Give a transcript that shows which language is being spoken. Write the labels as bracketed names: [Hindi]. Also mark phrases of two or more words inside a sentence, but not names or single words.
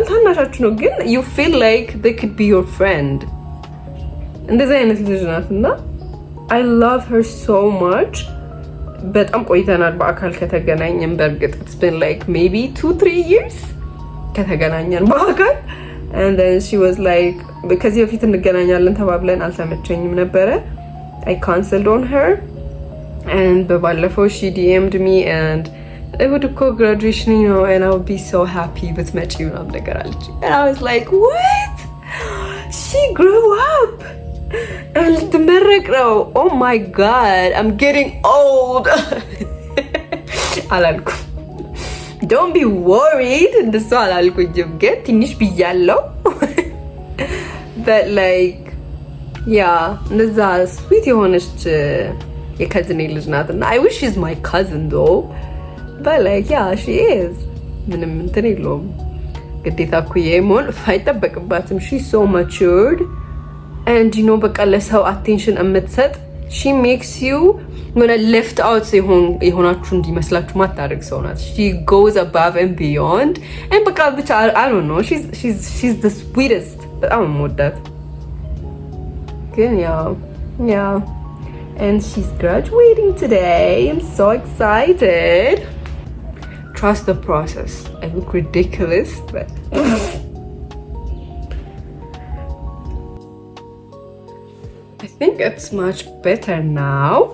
[Amharic] ታናሻችሁ ነው ግን [English] you feel like they could be your friend። [Amharic] እንደዚህ አይነት ልጅ ናት እና [English] I love her so much። [Amharic] በጣም ቆይተናል በአካል ከተገናኘን። በእርግጥ [English] it's been like maybe 2-3 years [Amharic] ከተገናኘን በአካል [English] and then she was like [Amharic] ከዚህ በፊት እንገናኛለን ተባብለን አልተመቸኝም ነበረ። [English] I cancelled on her and በባለፈው she DM'd me and it would go graduation you know and I would be so happy with [Amharic] መጪ ምናምን ነገር አለች [English] and I was like what she grew up and [Amharic] ልትመረቅ ነው። [English] oh my god I'm getting old [Amharic] አላልኩም [English] don't be worried [Amharic] እንደሱ አላልኩኝም ግን ትንሽ ብያለሁ [English] but like yeah [Amharic] እንደዛ sweet የሆነች የከዝኔ ልጅ ናት እና I [English] wish she's my cousin though but like yeah she is [Amharic] ምንም እንትን የለውም ግዴታ እኩዬ መሆን አይጠበቅባትም። [English] she's so matured and you know [Amharic] በቃ ለሰው [English] attention የምትሰጥ she makes you when I left out [Amharic] የሆናችሁ እንዲመስላችሁ ማታደርግ ሰው ናት። [English] she goes above and beyond and [Amharic] በቃ ብቻ [English] I don't know she's the sweetest [Amharic] በጣም የምወዳት ግን [English] yeah and she's graduating today. I'm so excited. Trust the process. I look ridiculous but I think it's much better now.